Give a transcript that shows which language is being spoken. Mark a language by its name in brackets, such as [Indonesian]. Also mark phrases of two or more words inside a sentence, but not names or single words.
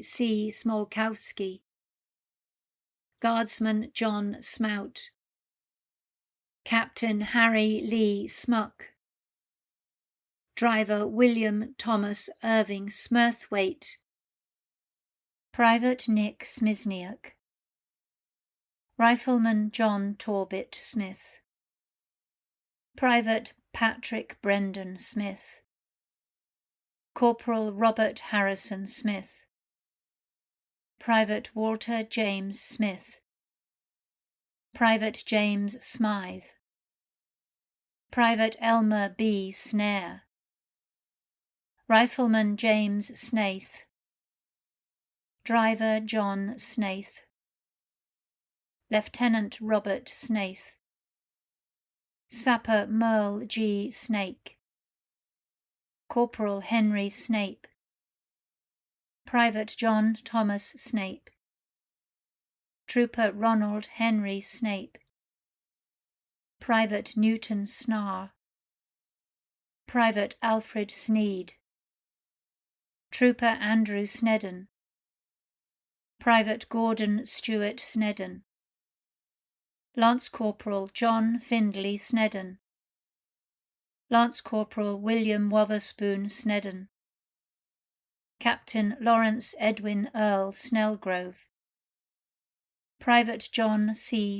[English] C. Smolkowski, Guardsman John Smout, Captain Harry Lee Smuck, Driver William Thomas Irving Smurthwaite, Private Nick Smizniak, Rifleman John Torbit Smith, Private Patrick Brendan Smith, Corporal Robert Harrison Smith, Private Walter James Smith, Private James Smythe, Private Elmer B. Snare, Rifleman James Snaith, Driver John Snaith, Lieutenant Robert Snaith, Sapper Merle G. Snake, Corporal Henry Snape, Private John Thomas Snape, Trooper Ronald Henry Snape, Private Newton Snar, Private Alfred Sneed, Trooper Andrew Snedden, Private Gordon Stewart Snedden, Lance Corporal John Findlay Snedden, Lance Corporal William Wotherspoon Snedden, Captain Lawrence Edwin Earl Snellgrove, Private John C.